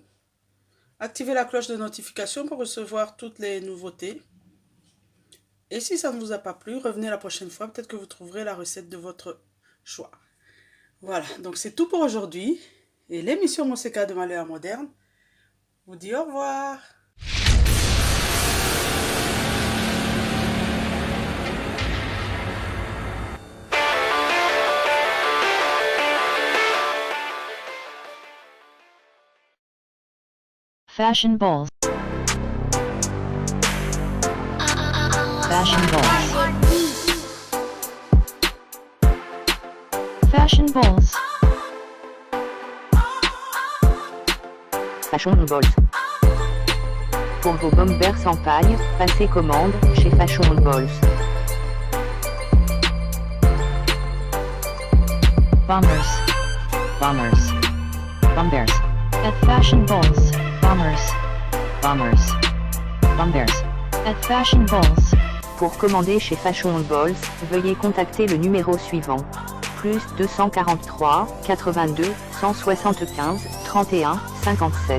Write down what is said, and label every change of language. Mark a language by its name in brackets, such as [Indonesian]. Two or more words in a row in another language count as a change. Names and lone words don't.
[French] Activez la cloche de notification pour recevoir toutes les nouveautés. Et si ça ne vous a pas plu, revenez la prochaine fois. Peut-être que vous trouverez la recette de votre choix. Voilà, donc c'est tout pour aujourd'hui. Et l'émission Monseka de Malheur Moderne vous dit au revoir. Fashion balls. Fashion balls. Fashion balls. Fashion balls. Pour vos bombers sans paille, passez commande chez Fashion balls. Bombers. Bombers. Bombers. At Fashion balls. Bombers. Bombers. Bombers. At Fashion balls. Pour commander chez Fashion balls, veuillez contacter le numéro suivant. Plus 243 82 175 31 57.